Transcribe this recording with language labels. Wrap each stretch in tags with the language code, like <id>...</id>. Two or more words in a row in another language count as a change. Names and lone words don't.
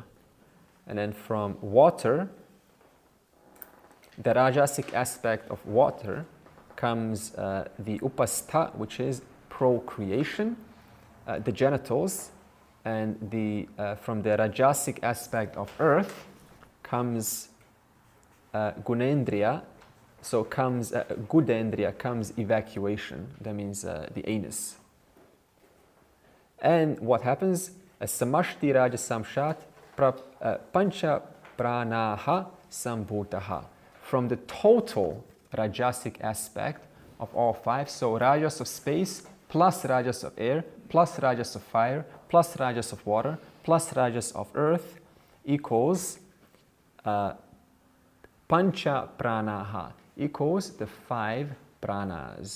<en>And then from water, the rajasic aspect of water comes the upastha, which is procreation, the genitals, and from the rajasic aspect of earth comes gunendriya, so comes gudendriya, comes evacuation, that means the anus. And what happens?</en> <sa>समष्टि रजसांशात् पञ्च प्राणाः सम्भूताः.</sa> <en>From the total rajasic aspect of all five, so rajas of space plus rajas of air plus rajas of fire plus rajas of water plus rajas of earth equals</en> <sa>पञ्च प्राणाः,</sa> <en>equals the 5 pranas.</en>